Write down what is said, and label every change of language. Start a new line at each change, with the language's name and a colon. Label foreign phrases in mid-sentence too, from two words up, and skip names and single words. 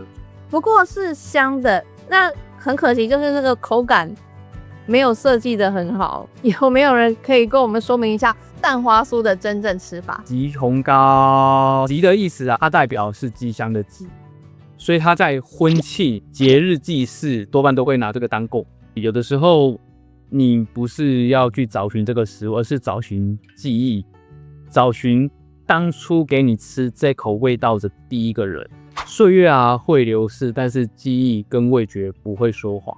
Chinese: 不過是香的，那很可惜就是那個口感沒有設計的很好。有沒有人可以跟我們說明一下蛋花酥的真正吃法？吉紅糕，吉的意思啊，它代表是吉祥的吉。所以他在婚慶、節日祭祀多半都會拿這個當貢。有的時候你不是要去找尋這個食物，而是找尋記憶，找尋當初給你吃這口味道的第一個人。歲月啊會流逝，但是記憶跟味覺不會說謊。